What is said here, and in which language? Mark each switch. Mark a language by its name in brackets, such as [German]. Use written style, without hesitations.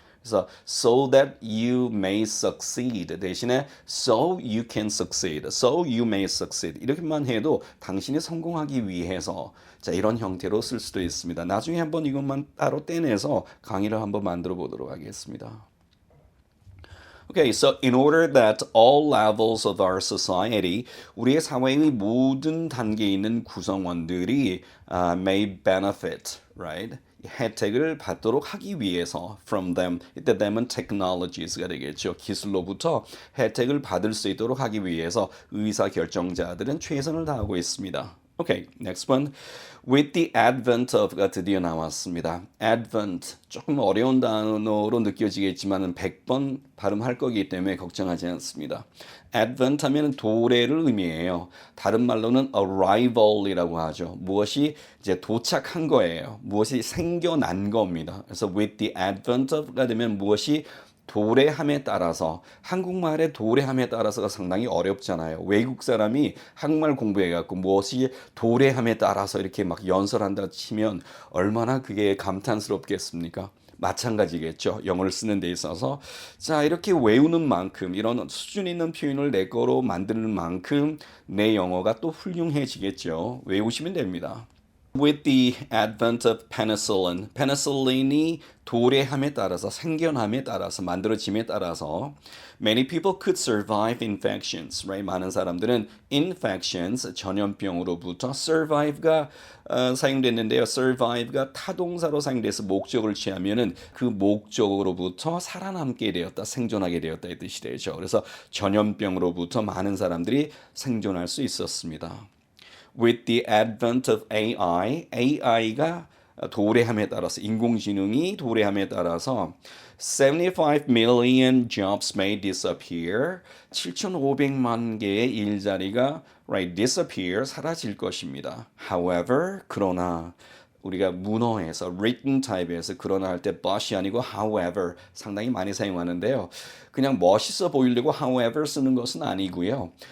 [Korean] 그래서 [English] so that you may succeed 대신에 so you can succeed, so you may succeed [Korean] 이렇게만 해도 당신이 성공하기 위해서 자 이런 형태로 쓸 수도 있습니다. 나중에 한번 이것만 따로 떼내서 강의를 한번 만들어 보도록 하겠습니다. [English] Okay, so in order that all levels of our society, [Korean] 우리의 사회의 모든 단계에 있는 구성원들이 [English] may benefit, right? [Korean] 혜택을 받도록 하기 위해서 [English] from them, [Korean] 이때 them은 technologies가 되겠죠. 기술로부터 혜택을 받을 수 있도록 하기 위해서 의사결정자들은 최선을 다하고 있습니다. [English] Okay, next one. With the advent of [Korean] 가 드디어 나왔습니다. advent, 조금 어려운 단어로 느껴지겠지만 100번 발음할 거기 때문에 걱정하지 않습니다. advent 하면 도래를 의미해요. 다른 말로는 arrival이라고 하죠. 무엇이 이제 도착한 거예요. 무엇이 생겨난 겁니다. 그래서 [English] with the advent of [Korean] 가 되면 무엇이 도래함에 따라서 한국말의 도래함에 따라서가 상당히 어렵잖아요. 외국 사람이 한국말 공부해갖고 무엇이 도래함에 따라서 이렇게 막 연설한다 치면 얼마나 그게 감탄스럽겠습니까? 마찬가지겠죠. 영어를 쓰는 데 있어서 자 이렇게 외우는 만큼 이런 수준 있는 표현을 내 거로 만드는 만큼 내 영어가 또 훌륭해지겠죠. 외우시면 됩니다. [English] With the advent of penicillin, [Korean] penicillin이 도래함에 따라서 생겨남에 따라서 만들어짐에 따라서 [English] many people could survive infections, right? [Korean] 많은 사람들은 infections 전염병으로부터 survive가 사용됐는데요. survive가 타동사로 사용돼서 목적을 취하면은 그 목적으로부터 살아남게 되었다, 생존하게 되었다 이 뜻이 되죠. 그래서 전염병으로부터 많은 사람들이 생존할 수 있었습니다. [English] With the advent of AI, [Korean] AI가 도래함에 따라서 인공지능이 도래함에 따라서 [English] 75 million jobs may disappear. [Korean] 7,500만 개의 일자리가 disappear 사라질 것입니다. However, 그러나 우리가 문어에서 [English] written type [Korean] 에서 그러나 할 때 but이 아니고 however 상당히 많이 사용하는데요. 그냥 멋있어 보이려고 however 쓰는 것은 아니고요.